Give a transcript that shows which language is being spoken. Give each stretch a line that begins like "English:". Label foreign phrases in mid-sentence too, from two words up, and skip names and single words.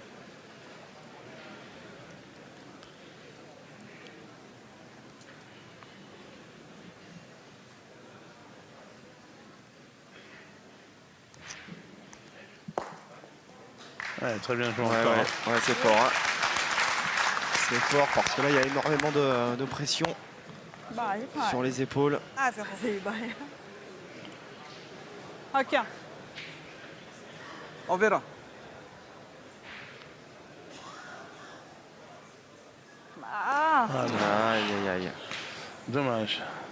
French: Ouais, très bien joué Ouais, encore. ouais, c'est fort. Hein. C'est fort parce que là, il y a énormément de pression
Thai: บ้าที่ผ่าน
French: sur les épaules.
Thai: 4 ใบ OK
French: Overa. Ah. Aïe, aïe, aïe. Dommage.